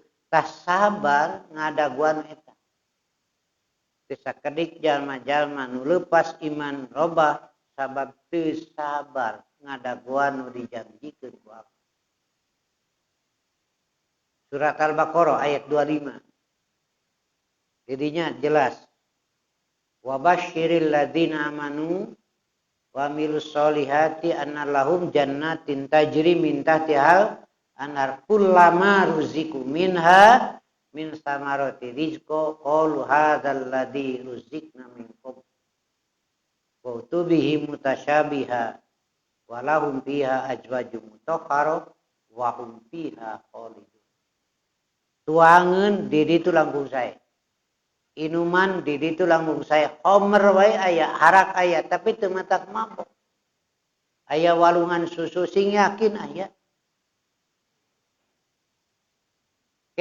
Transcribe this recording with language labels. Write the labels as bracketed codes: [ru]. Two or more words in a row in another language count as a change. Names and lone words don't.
[su] Tah sabar ngadaguan eta. Teu sakedik jalma-jalma nu leupas iman robah sabab teu sabar ngadaguan nu dijanjikeun ku Allah. Surat Al-Baqarah ayat 25. Didinya jelas. [ar] وبشر الذين آمنوا وعملوا الصالحات أن لهم جنات تجري من تحتها الأنهار كلما رزقوا منها من ثمرة رزقا قالوا هذا الذي رزقنا من قبل وأتوا به متشابها ولهم فيها أزواج مطهرة وهم فيها خالدون. [su] Tuangeun di ditu langkung sae. Inuman di ditu langkung saya homer wae aya harak aya tapi teu matak mabok. Aya walungan susu sing yakin aya.